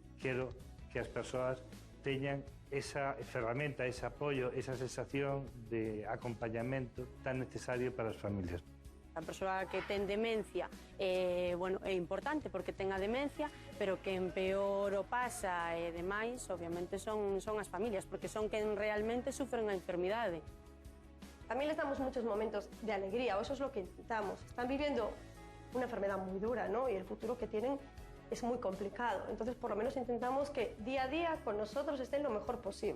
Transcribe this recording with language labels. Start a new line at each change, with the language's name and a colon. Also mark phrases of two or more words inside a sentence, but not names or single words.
Galician: Quero que as persoas teñan esa ferramenta, ese apoio, esa sensación de acompañamento tan necesario para as familias. A persoa que ten demencia é importante porque ten a demencia, pero que en peor o pasa e demais, obviamente, son as familias, porque son quen realmente sufren a enfermidade.
Spanish: También les damos muchos momentos de alegría, o eso es lo que intentamos. Están viviendo una enfermedad muy dura, ¿no? Y el futuro que tienen es muy complicado. Entonces, por lo menos intentamos que día a día con nosotros estén lo mejor posible.